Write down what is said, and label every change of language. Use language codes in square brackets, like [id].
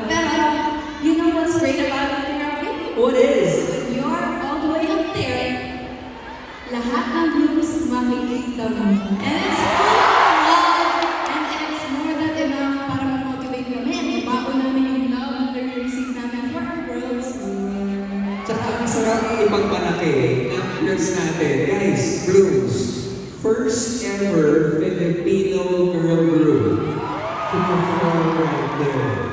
[en] Pero, you know what's great about it, Therapy? What is? When you're all the way up there, [tl] lahat ng groups makikita mo. [en] And it's full of love, and it's more than enough [tl] para ma-motivate kami. [en] And ibaon namin yung love na receive namin for our girls. [tl] Tsaka ang sarap ipagmalaki ng girls natin. [en] Guys, Blues, first ever Filipino girl group to perform right there.